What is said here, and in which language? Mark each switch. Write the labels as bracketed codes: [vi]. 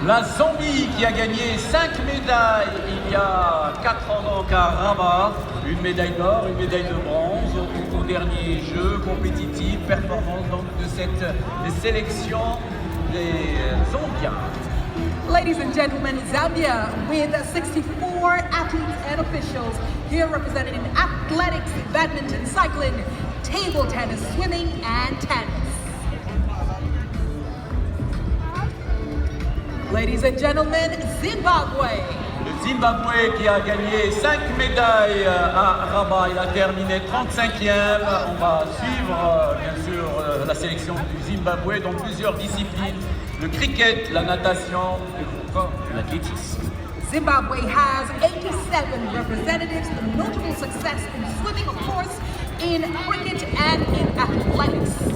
[fr] La Zambie qui a gagné 5 médailles il y a 4 ans donc à Rabat. Une médaille d'or, une médaille de bronze au dernier jeu compétitif, performance donc de cette sélection des Zambiens. [en] Ladies and gentlemen, Zambia with 64 athletes and officials here represented in athletics, badminton, cycling, table tennis, swimming and tennis. Ladies and gentlemen, Zimbabwe. [fr] Le Zimbabwe qui a gagné 5 médailles à Rabat, il a terminé 35e. On va suivre bien sûr la sélection du Zimbabwe dans plusieurs disciplines. Le cricket, la natation et l'athlétisme. [en] Zimbabwe has 87 representatives, notable success in swimming, of course, in cricket and in athletics.